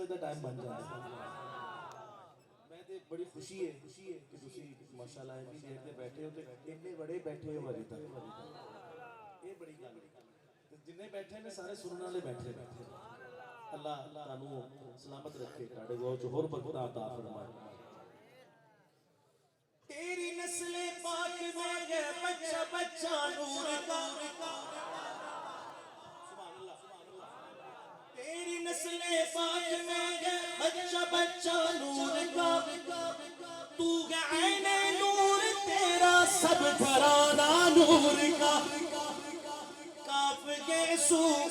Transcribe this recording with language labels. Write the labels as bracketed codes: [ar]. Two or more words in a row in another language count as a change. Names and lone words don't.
[pa] ਦਾ ਟਾਈਮ ਬਣ ਜਾਏ ਮੈਂ ਤੇ ਬੜੀ ਖੁਸ਼ੀ ਹੈ ਕਿ ਤੁਸੀਂ ਮਾਸ਼ਾਅੱਲਾ ਇੰਨੀ ਦੇਰ ਤੇ ਬੈਠੇ ਹੋ ਤੇ ਇੰਨੇ ਬੜੇ ਬੈਠੇ ਹੋ ਹਜੇ ਤੱਕ ਇਹ ਬੜੀ ਗੱਲ ਤੇ ਜਿੰਨੇ ਬੈਠੇ ਨੇ ਸਾਰੇ ਸੁਣਨ ਵਾਲੇ ਬੈਠੇ ਅੱਲਾਹ ਤੁਹਾਨੂੰ ਸਲਾਮਤ ਰੱਖੇ ਤੁਹਾਡੇ ਕੋਲ ਹੋਰ ਬਰਕਤ [ur] عطا فرمائے تیری نسل پاک میں ہے بچہ بچہ نور کا تیری نسل پاک میں ہے بچہ بچہ نور کا تو ہے عین نور تیرا سب گھرانہ نور کا کاف کے سو